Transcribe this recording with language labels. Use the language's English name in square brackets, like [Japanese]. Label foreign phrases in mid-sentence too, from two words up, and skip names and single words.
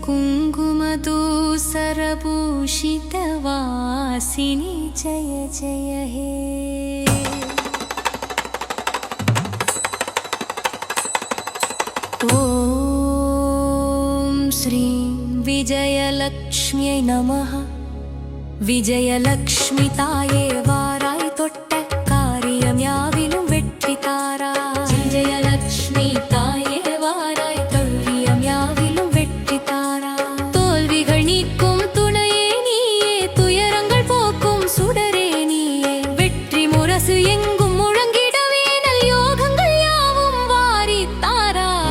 [Sanskrit] कुङ्कुमदूसरभूषितवासिनि जय जय हे ॐ श्रीं विजयलक्ष्म्यै नमः विजयलक्ष्मि ताये [Tamil] वाराय தொட்ட காரியம் யாவிலும் வெற்றி தாராய் விஜயலக்ஷ்மி தாயே வாராய் தொல்வியம் யாவிலும் வெற்றி தாராய் தோல்விகள் நீக்கும் துணையே நீயே துயரங்கள் போக்கும் சுடரே நீயே வெற்றி முரசு எங்கும் முழங்கிடவே நல் யோகங்கள் யாவும் வாரி தாராய்